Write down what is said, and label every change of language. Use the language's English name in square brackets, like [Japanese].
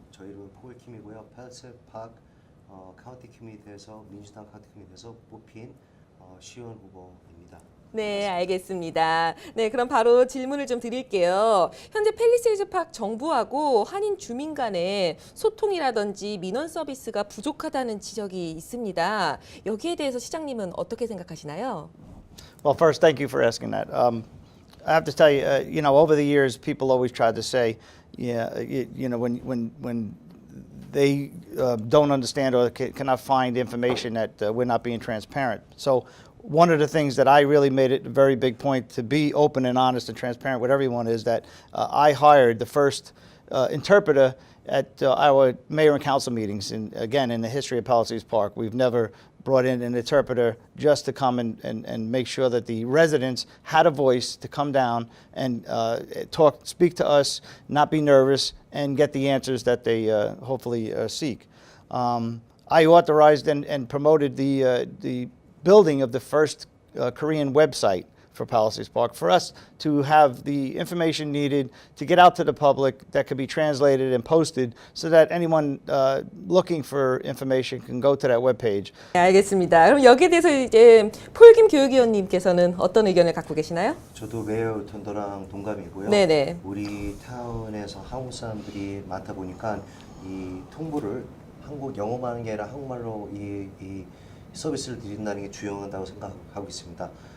[Korean] 저희 이름은 폴킴이고요. 팰리세이즈 파크 카운티 커뮤니티에서 민주당 카운티 커뮤니티에서 뽑힌 시의원 후보입니다. 네, 알겠습니다. 네, 그럼 바로 질문을 좀 드릴게요. 현재 팰리세이즈 파크 정부하고 한인 주민 간의 소통이라든지 민원 서비스가 부족하다는 지적이 있습니다. 여기에 대해서 시장님은 어떻게 생각하시나요? [English] Well, first, thank you for asking that. I have to tell you, over the years, people always tried to say, when they don't understand or cannot find information that we're not being transparent. So one of the things that I really made it a very big point to be open and honest and transparent with everyone is that I hired the first interpreter at our mayor and council meetings. And again, in the history of Palisades Park, we've never brought in an interpreter just to come and make sure that the residents had a voice to come down and speak to us, not be nervous, and get the answers that they hopefully seek. I authorized and promoted the building of the first Korean website for Palisades Park, for us to have the information needed to get out to the public that could be translated and posted so that anyone looking for information can go to that webpage. [Korean] 네, 알겠습니다. 그럼 여기에 대해서 이제 폴김 교육위원님께서는 어떤 의견을 갖고 계시나요? 저도 매우 던더랑 동감이고요. 네네. 우리 타운에서 한국 사람들이 많다 보니까 이 통보를 한국 영어만 하는 게 아니라 한국말로 이 서비스를 드린다는 게 중요하다고 생각하고 있습니다.